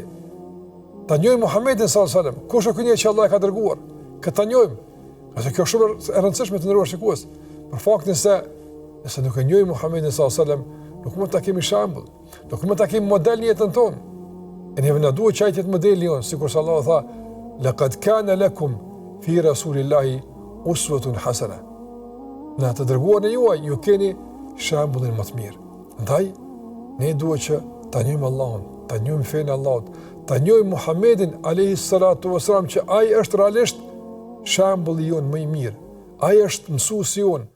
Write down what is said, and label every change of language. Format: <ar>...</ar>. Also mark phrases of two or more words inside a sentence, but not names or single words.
<sq>Ta njohim Muhamedit</sq> <ar>صلى الله عليه وسلم,</ar> <sq>kush është ky që Allah e ka dërguar. Këtë ta njohim. Qase kjo është shumë e rëndësishme të ndëruar shikues. Për faktin se nëse nuk e njohim Muhamedit</sq> <ar>صلى الله عليه وسلم,</ar> <sq>nuk mund ta kemi shembull, nuk mund ta kemi model në jetën tonë. E neve na duhet çajtë të modeli jon, sikur se Allah tha,</sq> <ar>لقد كان لكم في رسول الله أسوة حسنة.</ar> <sq>Në të dërguarin e juaj ju keni shembullin më të mirë. Andaj ne duhet që ta njohim Allahun, ta njohim fenë e Allahut, ta njohim Muhamedit</sq> <ar>عليه الصلاة والسلام</ar> <sq>që ai është realisht shembulli jon më i mirë. Ai është mësuesi jon.</sq>